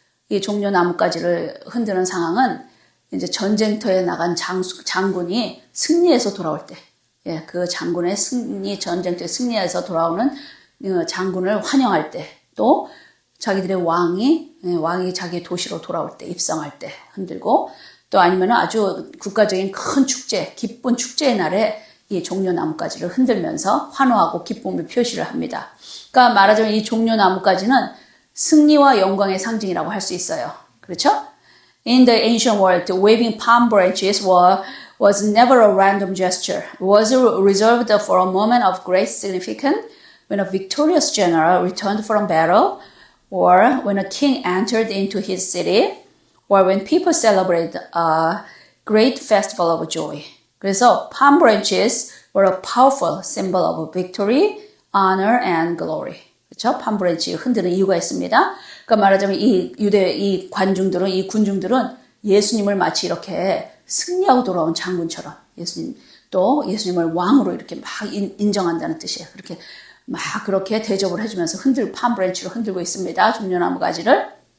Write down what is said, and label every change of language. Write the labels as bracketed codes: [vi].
[ko] 이 종려나뭇가지를 흔드는 상황은 이제 전쟁터에 나간 장군이 승리해서 돌아올 때, 그 장군의 전쟁터에 승리해서 돌아오는 장군을 환영할 때, 또 자기들의 왕이 자기 도시로 돌아올 때, 입성할 때 흔들고, 또 아니면 아주 국가적인 큰 축제, 기쁜 축제의 날에 이 종려나뭇가지를 흔들면서 환호하고 기쁨을 표시를 합니다. 그러니까 말하자면 이 종려나뭇가지는 승리와 영광의 상징이라고 할 수 있어요. 그렇죠? [en] In the ancient world, waving palm branches was never a random gesture. It was reserved for a moment of great significance when a victorious general returned from battle, or when a king entered into his city, or when people celebrated a great festival of joy. [ko] 그래서 [en] palm branches were a powerful symbol of victory, honor, and glory. [ko] 그렇죠? palm-branch 흔드는 이유가 있습니다. 그러니까 말하자면 이 군중들은 예수님을 마치 이렇게 승리하고 돌아온 장군처럼 예수님을 왕으로 이렇게 막 인정한다는 뜻이에요. 그렇게 대접을 해주면서 palm-branch로 흔들고 있습니다. 종려나무가지를.